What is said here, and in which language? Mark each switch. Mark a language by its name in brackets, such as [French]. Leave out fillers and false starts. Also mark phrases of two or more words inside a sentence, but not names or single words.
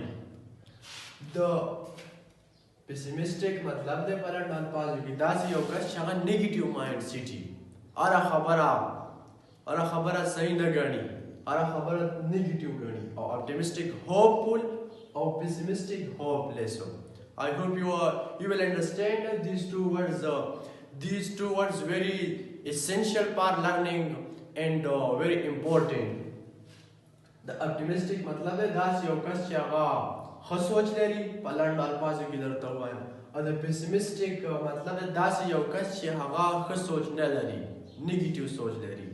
[Pashto] د پسیمسټک مطلب دی په لنډ الفاظو کې داسې یو کس چې هغه [English] negative mind set [Pashto] وي، هره خبره صحیح نه ګڼي، هره خبره نیگیټیو ګڼي. [English] او optimistic hopeful او pessimistic hopeless. I hope you will understand these two words. These two words very essential for learning and very important. The optimistic [Pashto] مطلب دی داسې یو کس چې هغه ښه سوچ لري، په لنډ الفاظو کې درته ووایم. او د pessimistic مطلب دی داسې یو کس چې هغه ښه سوچ نه لري، نیگیټیو سوچ لري.